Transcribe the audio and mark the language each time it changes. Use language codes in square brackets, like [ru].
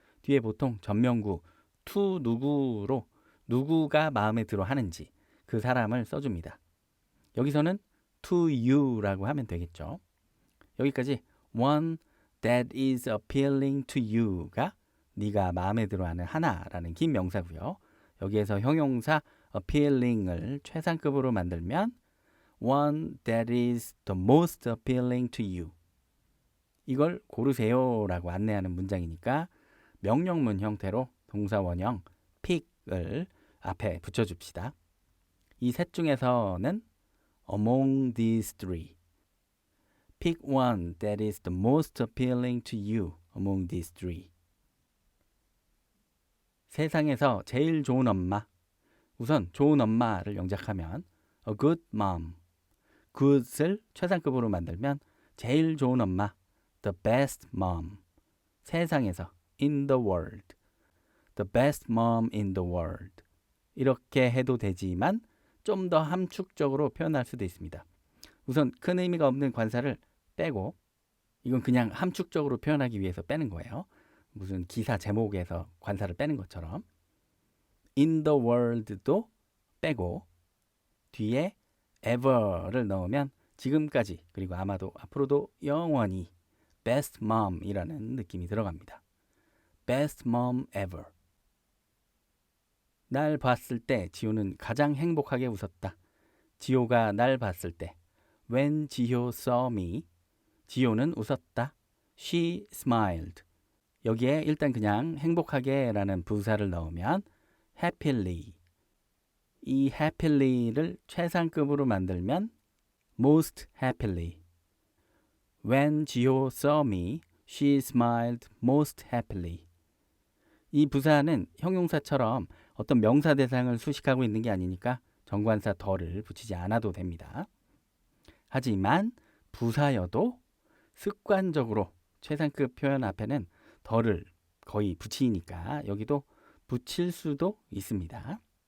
[ko] 뒤에 보통 전명구 to 누구로 누구가 마음에 들어 하는지 그 사람을 써줍니다. 여기서는 to you라고 하면 되겠죠. 여기까지 [en] one that is appealing to you [ko] 가 네가 마음에 들어하는 하나라는 긴 명사고요. 여기에서 형용사 appealing을 최상급으로 만들면 [en] one that is the most appealing to you. [ko] 이걸 고르세요라고 안내하는 문장이니까 명령문 형태로 동사 원형 pick을 앞에 붙여줍시다. 이 셋 중에서는 [en] among these three. Pick one that is the most appealing to you among these three. [ko] 세상에서 제일 좋은 엄마. 우선 좋은 엄마를 영작하면 [en] a good mom. [ko] good을 최상급으로 만들면 제일 좋은 엄마. [en] the best mom. 세상에서 in the world. the best mom in the world. [ko] 이렇게 해도 되지만 좀 더 함축적으로 표현할 수도 있습니다. 우선 큰 의미가 없는 관사를 빼고 이건 그냥 함축적으로 표현하기 위해서 빼는 거예요. 무슨 기사 제목에서 관사를 빼는 것처럼 in the world도 빼고 뒤에 ever를 넣으면 지금까지 그리고 아마도 앞으로도 영원히 best mom이라는 느낌이 들어갑니다. [en] best mom ever. [ko] 날 봤을 때 지호는 가장 행복하게 웃었다. 지호가 날 봤을 때 [en] when 지호 saw me [ko] 지호는 웃었다. [en] she smiled. [ko] 여기에 일단 그냥 행복하게 라는 부사를 넣으면 happily. 이 happy를 최상급으로 만들면 [en] most happily. When 지호 saw me, she smiled most happily. [ko] 이 부사는 형용사처럼 어떤 명사 대상을 수식하고 있는 게 아니니까 정관사 더를 붙이지 않아도 됩니다. 하지만 부사여도 습관적으로 최상급 표현 앞에는 더를 거의 붙이니까 여기도 붙일 수도 있습니다.